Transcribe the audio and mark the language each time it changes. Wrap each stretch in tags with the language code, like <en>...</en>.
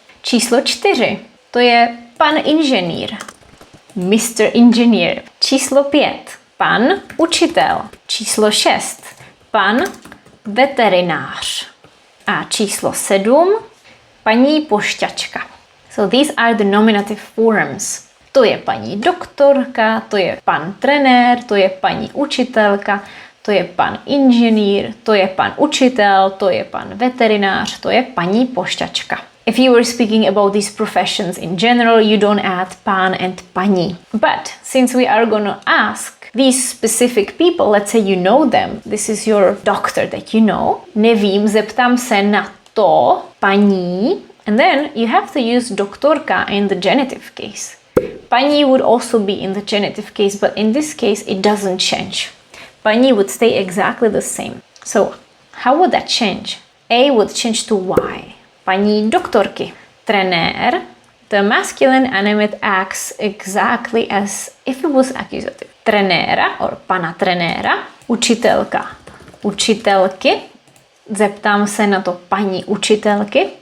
<cs>Číslo 4, to je pan inženýr.</cs> <en>Mr. Engineer.</en> <cs>Číslo 5, pan učitel. Číslo 6, pan veterinář. A číslo 7, paní pošťačka.</cs> <en>So these are the nominative forms.</en> <cs>To je paní doktorka, to je pan trenér, to je paní učitelka, to je pan inženýr, to je pan učitel, to je pan veterinář, to je paní pošťačka.</cs> <en>If you were speaking about these professions in general, you don't add pán and paní. But since we are gonna ask these specific people, let's say you know them, this is your doctor that you know,</en> <cs>nevím, zeptám se na to, paní,</cs> <en>and then you have to use doktorka in the genitive case. Paní would also be in the genitive case, but in this case it doesn't change. Paní would stay exactly the same. So how would that change? A would change to Y.</en> <cs>Paní doktorky.</cs> <en>Trenér, the masculine animate acts exactly as if it was accusative.</en> <cs>Trenéra or pana trenéra. Učitelka. Učitelky. Zeptám se na to paní učitelky.</cs>